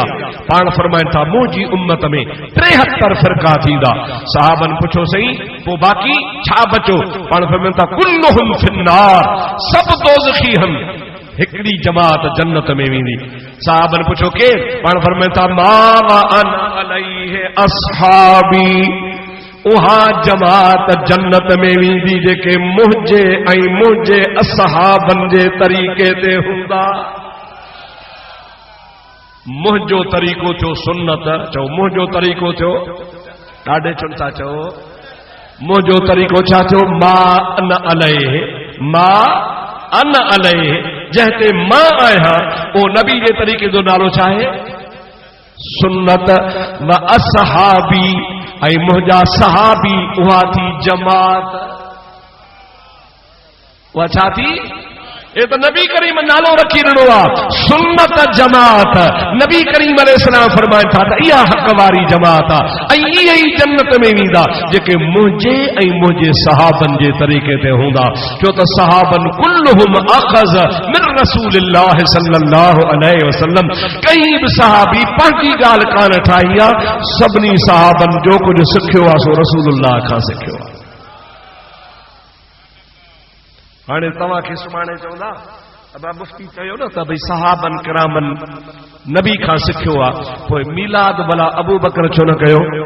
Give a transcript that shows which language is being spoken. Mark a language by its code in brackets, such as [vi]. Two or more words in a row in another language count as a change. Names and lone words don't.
[sd] पाण फरमाइनि था मुंहिंजी उम्मत में 73 फ़िरका थींदा। सहाबन पुछो सही पोइ बाक़ी छा बचो? पाण फरमाइनि था [ar] كلهم في النار, [sd] सभु दोज़खी आहिनि, हिकिड़ी जमात जन्नत में वेंदी। सहाबन पुछो केरु? पाण फरमाइनि था [ar] ما و أنا عليه أصحابي, [sd] उहा जमात जन्नत में वेंदी जेके मुंहिंजे ऐं मुंहिंजे असहाबनि जे तरीक़े ते हूंदा। मुंहिंजो तरीक़ो थियो सुन्नत, चओ मुंहिंजो तरीक़ो थियो, ॾाढे चुन था चओ मुंहिंजो तरीक़ो छा थियो? [ar] ما أنا عليه، ما أنا عليه, [sd] जंहिं ते मां आहियां उहो नबी जे तरीक़े जो नालो छा आहे? सुन्नत। [ar] وأصحابي, [sd] ऐं मुंहिंजा सहाबी उहा थी जमात। उहा छा थी? ये तो नबी करीम नालो रखी ॾिनो आहे सुन्नत जमात। नबी करीम अलैहिस्सलाम फरमाइनि था त इहा हक़ वारी जमात आहे ऐं इहे ई जन्नत में वेंदा जेके मुंहिंजे ऐं मुंहिंजे सहाबनि जे तरीक़े ते हूंदा। छो त सहाबनि [ar] كلهم أخذ من رسول الله صلى الله عليه وسلم. [sd] कहीं बि सहाबी पंहिंजी ॻाल्हि कान ठाही आहे, सभिनी सहाबनि जो कुझु सिखियो आहे सो रसूलुल्लाह खां सिखियो आहे। हाणे तव्हांखे सुभाणे चवंदा अबा मुफ्ती चयो न त भई सहाबन किरामन नबी खां सिखियो आहे, पोइ मीलाद भला अबू बकर छो न कयो?